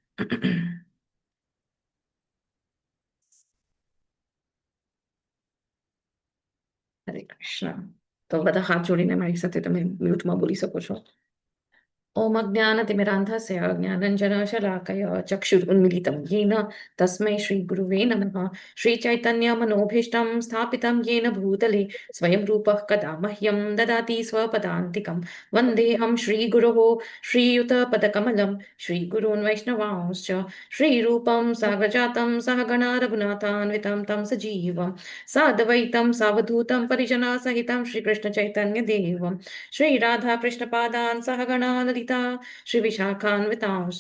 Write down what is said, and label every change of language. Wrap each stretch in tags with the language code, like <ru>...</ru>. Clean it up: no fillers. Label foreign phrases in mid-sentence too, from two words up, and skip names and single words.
<sa>હરે કૃષ્ણ.</sa> <gu>તો બધા હાથ જોડીને મારી સાથે તમે મ્યુટમાં બોલી શકો છો.</gu> <sa>ઓમ અજ્ઞાનતિમિરાન્ધस्य જ્ઞાનञ्जनशलाकया चक्षुरुन्मिलितं येन तस्मै श्रीगुरुवे नमः. श्रीचैतन्यमनोभीष्टं स्थापितं येन भूतले स्वयं रूपः कदा मह्यं ददाति स्वपदान्तिकं. वन्देऽहं श्रीगुरोः श्रीयुतपदकमलं श्रीगुरून् वैष्णवांश्च श्रीरूपं साग्रजातं सहगणा रघुनाथान्वितं तं सजीवं साद्वैतं सावधूतं परिजनसहितं श्रीकृष्णचैतन्यदेवं श्रीराधाकृष्णपादान् सहगणा ललिता श्रीविशाखान्वितांश्च.</sa>